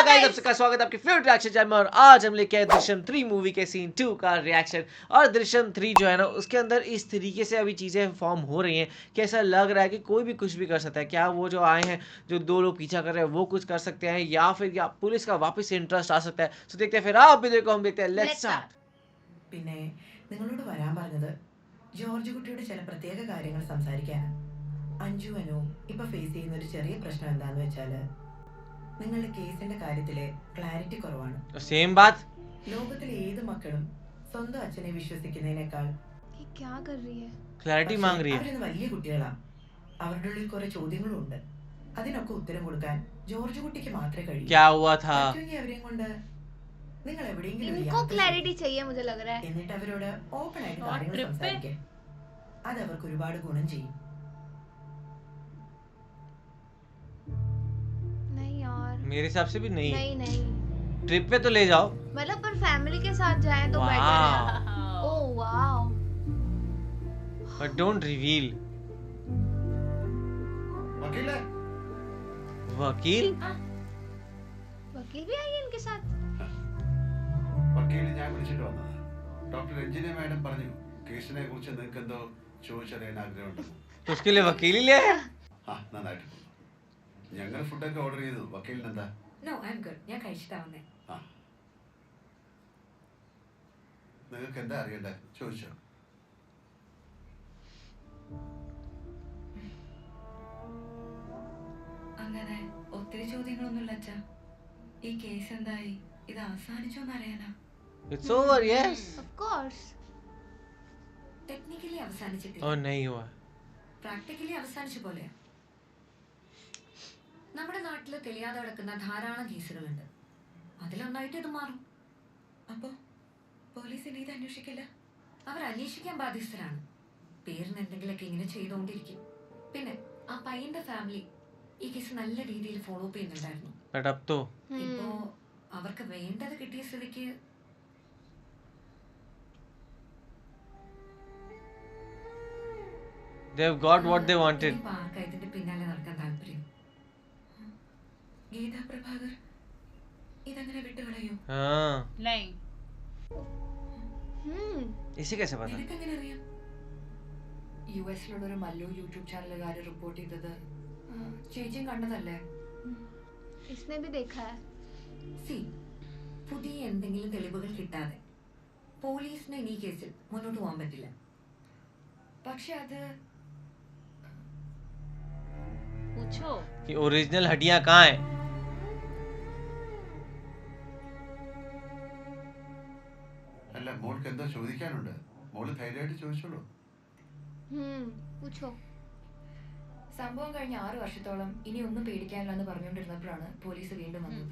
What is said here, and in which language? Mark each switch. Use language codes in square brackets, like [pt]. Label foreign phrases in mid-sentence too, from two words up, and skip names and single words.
[hi] आप सबका स्वागत है आपके फेवरेट रिएक्शन चैनल में। और आज हम लेके आए दृश्यम 3 मूवी के सीन 2 का रिएक्शन। और दृश्यम 3 जो है ना उसके अंदर इस तरीके से अभी चीज़ें फॉर्म हो रही हैं कि ऐसा लग रहा है कि कोई भी कुछ भी कर सकता है। क्या वो जो आए हैं जो दो लोग पीछा कर रहे हैं वो कुछ कर सकते हैं या फिर या पुलिस का वापस से इंटरेस्ट आ सकता है। तो देखते हैं फिर आप भी देखो हम देखते हैं। [en] Let's start. [ml] പിന്നെ നിങ്ങളോട് വരാൻ പറഞ്ഞത് ജോർജ് കുട്ടിയുടെ ചില പ്രത്യേക കാര്യങ്ങൾ സംസാരിക്കാനാണ്. അഞ്ജു അനു ഇപ്പൊ ഫേസ് ചെയ്യുന്ന ഒരു ചെറിയ പ്രശ്നം എന്താന്ന് വെച്ചാല് നിങ്ങളുടെ കേസിന്റെ കാര്യത്തിലെ ക്ലാരിറ്റി കുറവാണ്. [hi] सेम बात. [ml] ലോകത്തിലെ ഏത് മക്കളും സ്വന്തം അച്ഛനെ വിശ്വസിക്കുന്നതിനേക്കാൾ [hi] क्लैरिटी मांग रही है. [ml] അവരൊന്ന് വലിയ കുട്ടികളാണ്. അവരുടെ ഉള്ളിൽ കുറെ ചോദ്യങ്ങളും ഉണ്ട്. അതിനൊക്കെ ഉത്തരം കൊടുക്കാൻ ജോർജ് കുട്ടിക്ക് മാത്രമേ കഴിയൂ. [hi] क्या हुआ था? [ml] അവരെയും കൊണ്ട് നിങ്ങൾ എവിടെയെങ്കിലും [hi] इनको क्लैरिटी चाहिए मुझे लग रहा है. [ml] എന്നിട്ട് അവരോട് ഓപ്പൺ ആയിട്ട് കാര്യങ്ങൾ സംസാരിക്കുക. അത് അവർക്ക് ഒരുപാട് ഗുണം ചെയ്യും. [hi] नहीं यार, मेरे हिसाब से भी नहीं. नहीं ट्रिप पे तो ले जाओ. मतलब पर फैमिली के साथ जाएं तो बेटर है. ओह वाओ. [en] But don't reveal. [hi] वकील है? वकील? वकील भी आई है इनके साथ. [ml] വക്കീൽ ഞാൻ വിളിച്ചിട്ട് വന്നത്. ഡോക്ടർ രഞ്ജിനി മാഡം പറഞ്ഞു കേസിനെ കുറിച്ച് നിങ്ങൾക്ക് എന്തോ ചോദിച്ചറിയാൻ ആഗ്രഹമുണ്ടെന്ന്. [hi] तो उसके लिए वकील ही ले आया. [ml] ആ നന്നായിട്ട് പോകുന്നു. ഞങ്ങൾ ഫുഡൊക്കെ ഓർഡർ ചെയ്തു. വക്കീലിന് എന്താ? [en] No I am good. [ml] ഞാൻ കഴിച്ചിട്ടാ വന്നേ. ആ നിങ്ങൾക്ക് എന്താ അറിയണ്ടേ ചോദിച്ചോ. അങ്ങനെ ഒത്തിരി ചോദ്യങ്ങളൊന്നുമില്ല അച്ഛാ. ഈ കേസ് എന്തായി, ഇത് അവസാനിച്ചോന്ന് അറിയാനാ. [en] It's over, yes. Of course. [ml] ടെക്നിക്കലി അവസാനിച്ചിട്ടില്ല. [hi] और नहीं हुआ. [ml] പ്രാക്ടിക്കലി അവസാനിച്ച പോലെയാ. നമ്മുടെ നാട്ടില് തെളിയാതെ കിടക്കുന്ന ധാരാളം കേസുകളുണ്ട്. അതിലൊന്നായിട്ട് ഇത് മാറും. അപ്പോ പോലീസ് ഇനി ഇത് അന്വേഷിക്കില്ല. അവർ അന്വേഷിക്കാൻ ബാധ്യസ്ഥരാണ്. പേരിന് എന്തെങ്കിലുമൊക്കെ ഇങ്ങനെ ചെയ്തുകൊണ്ടിരിക്കും. പിന്നെ ആ പയ്യന്റെ ഫാമിലി ഈ കേസ് നല്ല രീതിയിൽ [en] follow up [ml] ചെയ്യുന്നുണ്ടായിരുന്നു. [hi] But अब तो [ml] ഇപ്പോ അവർക്ക് വേണ്ടത് കിട്ടിയ സ്ഥിതിക്ക് [en] they've got what they wanted. [ml] ഇതിന്റെ പിന്നാലെ നടക്കാൻ താല്പര്യം. ഗീതാ പ്രഭാകർ ഇതങ്ങനെ വിട്ടുകളയോ? [hi] हाँ. नहीं. इसे कैसे पता? [ml] നിനക്കെങ്ങനെ അറിയാം? യുഎസിലുള്ള ഒരു മല്ലു യൂട്യൂബ് ചാനലുകാർ റിപ്പോർട്ട് ചെയ്തത് ചേച്ചിയും കണ്ടതല്ലേ? [hi] इसने भी देखा है. [ml] സി പുതിയ എന്തെങ്കിലും തെളിവുകൾ കിട്ടാതെ പോലീസിന് ഈ കേസിൽ മുന്നോട്ട് പോകാൻ പറ്റില്ല. പക്ഷെ അത് [hi] पूछो. कि ओरिजिनल हड्डियां कहाँ हैं? [ml] അല്ല മോൾക്ക് എന്തോ ചോദിക്കാനുണ്ട്. മോള് ധൈര്യമായിട്ട് ചോദിച്ചോളൂ. [hi] पूछो. [ml] സംഭവം കഴിഞ്ഞ 6 വർഷത്തോളം ഇനി ഒന്നും പേടിക്കാനില്ലെന്ന് പറഞ്ഞുകൊണ്ടിരുന്നപ്പോഴാണ് പോലീസ് വീണ്ടും വന്നത്.